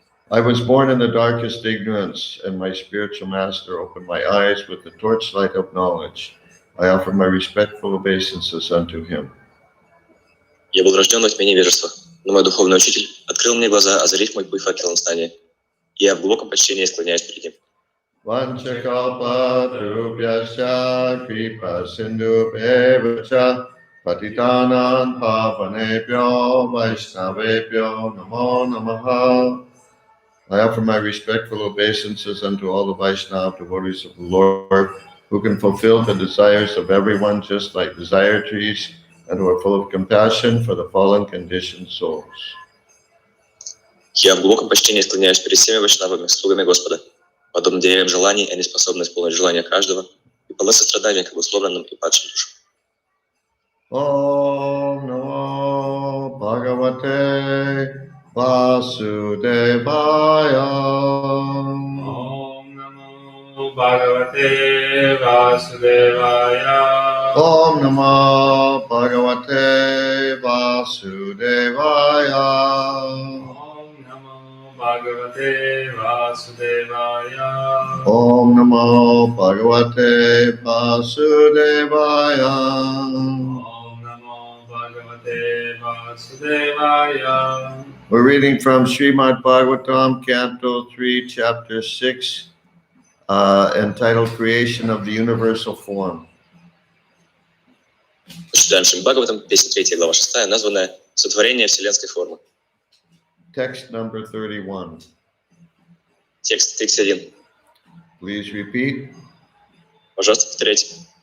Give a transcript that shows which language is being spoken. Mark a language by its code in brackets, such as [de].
[en] I was born in the darkest ignorance, and my spiritual master opened my eyes with the torchlight of knowledge. I offer my respectful obeisances unto him. [ru] Я был рожден во тьме невежества, но мой духовный учитель открыл мне глаза, озарив мой путь факелом знания. И я в глубоком почтении склоняюсь перед ним. [sa] Vanchakalpatarubhyasya kripa sindhubheva patitanam pavanebhyo vaishnavebhyo namo namaha. [en] I offer my respectful obeisances unto all the Vaishnava devotees of the Lord, who can fulfill the desires of everyone just like desire trees, and who are full of compassion for the fallen conditioned souls. [ru] Я в глубоком почтении склоняюсь перед всеми вайшнавами, слугами Господа. Подобно деревьям желаний, они способны исполнить желания каждого и полны сострадания к обусловленным и падшим душам. [sa] Om Namo Bhagavate Vasudevaya. Om Namo Bhagavate Vasudevaya. Om Namo Bhagavate Vasudevaya. Om Namo Bhagavate Vasudevaya. Om Namo Bhagavate Vasudevaya. Om Namo Bhagavate Vasudevaya. [en] We're reading from Srimad Bhagavatam, Canto 3, Chapter 6, entitled Creation of the Universal Form. [ru] Читаем Шримад Бхагаватам, песня 3, глава 6, названная «Сотворение вселенской формы». [en] Text number 31. [ru] Текст 31. [en] Please repeat. [ru] Пожалуйста, повторяйте.